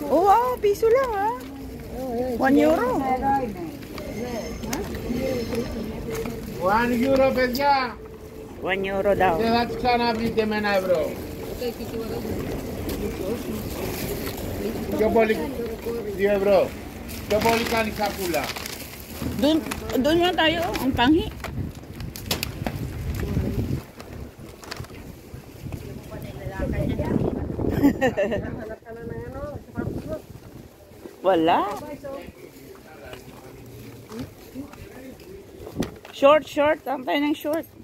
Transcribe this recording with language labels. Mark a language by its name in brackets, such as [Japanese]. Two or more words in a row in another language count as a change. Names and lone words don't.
[Filipino] Oo, piso lang ha. 1 euro. [Greek] 1 euro παιδιά. [Filipino] 1 euro daw. [Greek] Δεν θα τους ξαναβρείτε με 1 ευρώ. Πιο πολύ 2 ευρώ. Πιο πολύ κάνει σακούλα. [Filipino] Doon nga tayo, ang panghi. Wala. Short. Ang tayo ng short.